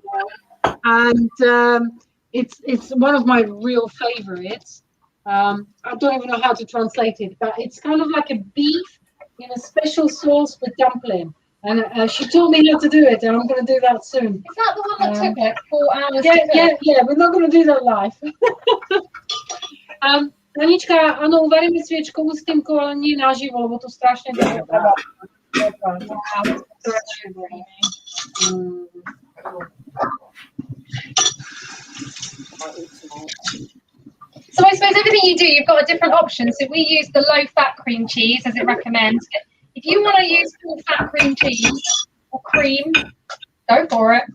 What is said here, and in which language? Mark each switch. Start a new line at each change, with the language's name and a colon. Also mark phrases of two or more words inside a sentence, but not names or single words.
English: It's one of my real favorites. I don't even know how to translate it, but it's kind of like a beef in a special sauce with dumpling. And she told me how to do it, and I'm going to do that soon. Is that the one that took it 4 hours? Yeah, we're not going to do that live.
Slovak: Anička, áno, uvaríme sviečkovú s tým kolením naživo, lebo to strašne dlho trvá.
English: So I suppose everything you do, you've got a different option. So we use the low-fat cream cheese as it recommends. If you want to use full-fat cream cheese or cream, go for it.